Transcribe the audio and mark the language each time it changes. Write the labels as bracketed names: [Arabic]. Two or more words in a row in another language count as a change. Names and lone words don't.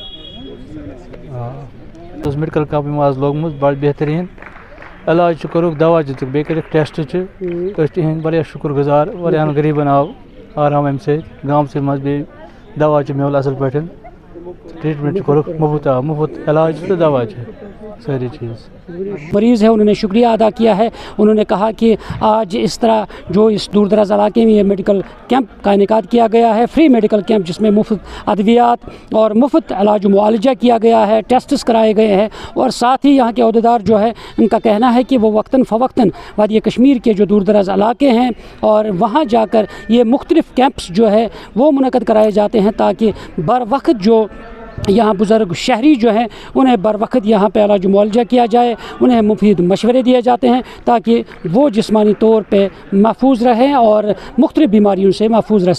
[English] medical camp [Kashmiri] یِمو آز لوگمُت بَڑٕ بہتریٖن علاج چھُ کوٚرُکھ, دوا دِتُکھ, بیٚیہِ کٔرِکھ ٹٮ۪سٹ چھِ, أسۍ چھِ تِہِنٛدۍ واریاہ شُکُر گُزار. واریاہَن غریٖبَن آو آرام اَمہِ سۭتۍ گامسٕے منٛز, بیٚیہِ دوا چھِ میوٗل اَصٕل پٲٹھۍ, ٹرٛیٖٹمٮ۪نٛٹ چھِ کوٚرُکھ مُفت علاج تہٕ دوا چھِ سٲری چیٖز. [Urdu] مریض ہے انہوں نے شکریہ ادا کیا ہے. انہوں نے کہا کہ آج اس طرح جو اس دور دراز علاقے میں یہ [English] medical camp [Urdu] کا انعقاد کیا گیا ہے, [English] free medical camp, [Urdu] جس میں مفت ادویات اور مفت علاج و معالجہ کیا گیا ہے, ٹیسٹس کرائے گئے ہیں, اور ساتھ ہی یہاں کے عہدیدار جو ہے ان کا کہنا ہے کہ وہ وقتاً فوقتاً وادی کشمیر کے جو دور دراز علاقے ہیں اور وہاں جا کر یہ مختلف کیمپس جو ہے وہ منعقد کرائے جاتے ہیں, تاکہ بر وقت جو یہاں بزرگ شہری جو ہیں انہیں بر وقت یہاں پہ علاج معالجہ کیا جائے, انہیں مفید مشورے دیے جاتے ہیں تاکہ وہ جسمانی طور پہ محفوظ رہیں اور مختلف بیماریوں سے محفوظ رہ سکیں.